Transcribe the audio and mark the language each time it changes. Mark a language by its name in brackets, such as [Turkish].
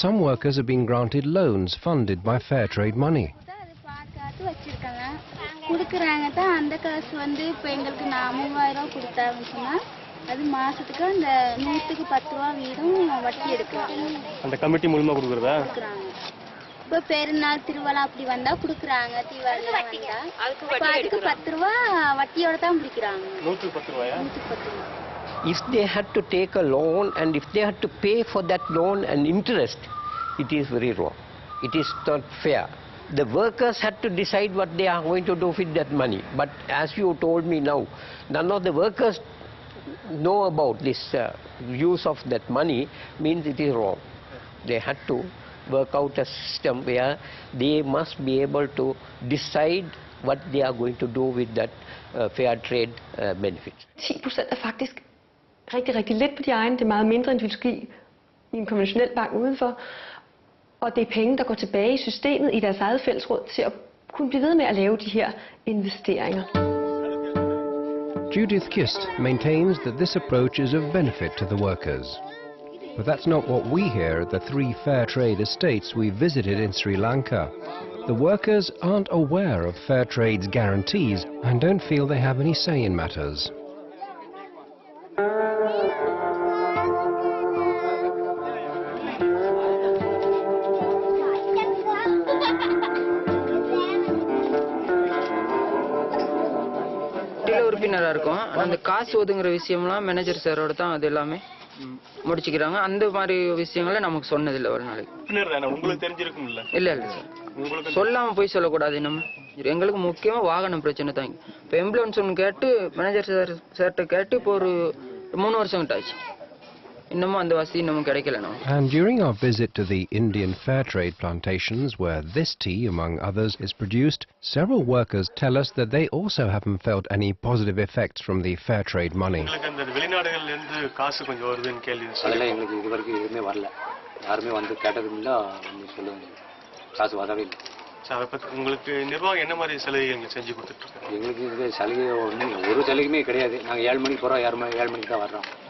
[English] Some workers have been granted loans funded by fair trade money. [Tamil] வச்சிருக்காங்க கொடுக்கறாங்க தான் அந்த காசு வந்து இப்ப எங்களுக்கு 3000 கொடுத்தாங்கன்னு சொன்னா அது மாசத்துக்கு அந்த 100க்கு 10 ரூபாய் வீதம் வட்டி எடுக்கறாங்க அந்த கமிட்டி மூலமா கொடுக்கறதா இப்ப பெருநாள் திருவிழா அப்படி வந்தா கொடுக்கறாங்க தீபாவளி வந்தா அதுக்கு 10 ரூபாய் வட்டியோட தான் பிடிக்கறாங்க 110 ரூபாயா 110 ரூபாய் [English] If they had to take a loan and if they had to pay for that loan and interest, it is very wrong. It is not fair. The workers had to decide what they are going to do with that money. But as you told me now, none of the workers know about this use of that money, means it is wrong. They had to work out a system where they must be able to decide what they are going to do with that fair trade benefits. [Danish] 10% er faktisk rigtig, rigtig lidt på de egne. Det er meget mindre, end de vil give i en konventionel bank udenfor. Og det er penge, der går tilbage i systemet i deres eget fællesråd til at kunne blive ved med at lave de her investeringer. [English] Judith Kist maintains that this approach is of benefit to the workers. But that's not what we hear at the 3 fair trade estates we visited in Sri Lanka. The workers aren't aware of fair trade's guarantees and don't feel they have any say in matters. [Tamil] உறுப்பினரா இருக்கும் அந்த காசு ஒதுங்குற விஷயம்லாம் manager சாரோட தான் அது எல்லாமே முடிச்சுக்கிறாங்க. அந்த மாதிரி விஷயங்களை நமக்கு சொன்னதில்லை ஒரு நாளைக்கு. உங்களுக்கு தெரிஞ்சிருக்கும்ல? இல்லை இல்லை சார், சொல்லாமல் போய் சொல்லக்கூடாது. நம்ம எங்களுக்கு முக்கியமாக வாகனம் பிரச்சனை தான். இப்போ எம்புலன்ஸ் ஒன்று கேட்டு மேனேஜர் சார்கிட்ட கேட்டு இப்போ ஒரு 3 வருஷம் கிட்ட ஆச்சு. இன்னமும் அந்த வசதி இன்னமும் கிடைக்கல. [English] And during our visit to the Indian fair trade plantations where this tea, among others, is produced, several workers tell us that they also haven't felt any positive effects from the fair trade money. [Tamil] வெளிநாடுகள்ல இருந்து காசு கொஞ்சம் வருதுன்னு கேள்வி. அதெல்லாம் எங்களுக்கு இதுவரைக்கும் எதுவுமே வரல. யாருமே வந்து கேட்டதும் இல்லை, சொல்லுவாங்க காசு வரவே இல்லை. அதை பற்றி உங்களுக்கு நிர்வாகம் என்ன மாதிரி சலுகைகள் செஞ்சு கொடுத்துட்டு இருக்காங்க? எங்களுக்கு இது சலுகை ஒன்றும் ஒரு சலுகையுமே கிடையாது. நாங்கள் 7 மணிக்கு போகிறோம், 7 மணிக்கு தான் வர்றோம்.